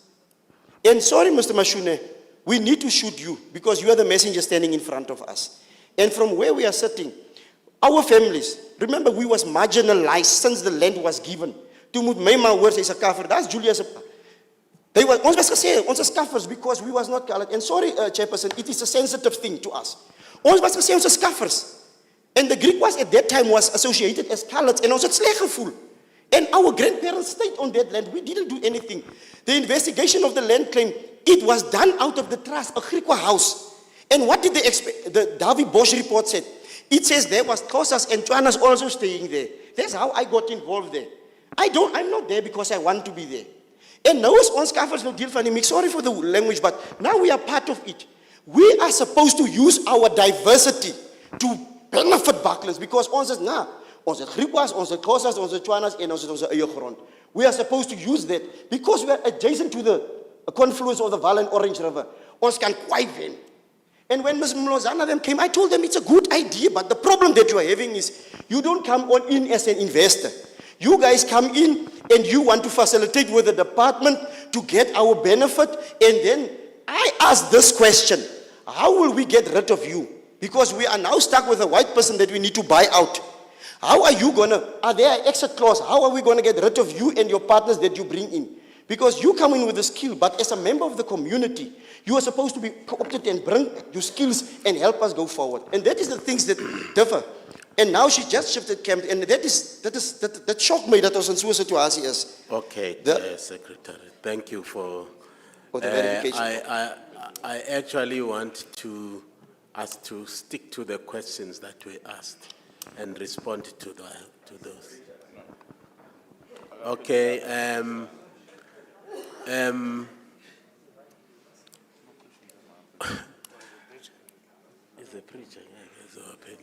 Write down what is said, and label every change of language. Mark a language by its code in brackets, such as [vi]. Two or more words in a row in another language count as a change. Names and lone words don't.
[en] And sorry, Mr. Mashune, we need to shoot you because you are the messenger standing in front of us. And from where we are sitting, our families, remember we was marginalized since the land was given. To move my words is a kafir. That's Julius. They were [af] ons was gesê, ons is kaffers [en] because we was not colored. And sorry, Chairperson, it is a sensitive thing to us. [af] Ons was gesê ons is kaffers. [en] And the Greek was at that time was associated as colored and [af] ons het sleg gevoel. [en] And our grandparents stayed on that land. We didn't do anything. The investigation of the land claim, it was done out of the trust, a Griekwa house. And what did the David Bosch report said? It says there was Xhosas and Tswanas also staying there. That's how I got involved there. I'm not there because I want to be there. And now [af] is ons kaffers no deel van die mix. [en] Sorry for the language, but now we are part of it. We are supposed to use our diversity to benefit Bucklands because [af] ons is ons het Griekwas, ons het Xhosas, ons het Tswanas en ons het ons eie grond. [en] We are supposed to use that because we are adjacent to the confluence of the Vaal and Orange River. [af] Ons kan kwai wen. [en] And when Ms. Mlozana them came, I told them it's a good idea, but the problem that you are having is you don't come on in as an investor. You guys come in and you want to facilitate with the department to get our benefit. And then I ask this question, how will we get rid of you? Because we are now stuck with a white person that we need to buy out. How are you are there an exit clause? How are we going to get rid of you and your partners that you bring in? Because you come in with a skill, but as a member of the community, you are supposed to be co-opted and bring your skills and help us go forward. And that is the things that differ. And now she just shifted camp, and that shocked me that was in [af] so 'n situasie is. [en] Okay, Secretary, thank you for the verification. I actually want us to stick to the questions that we asked and respond to those. Okay, is the preacher is open?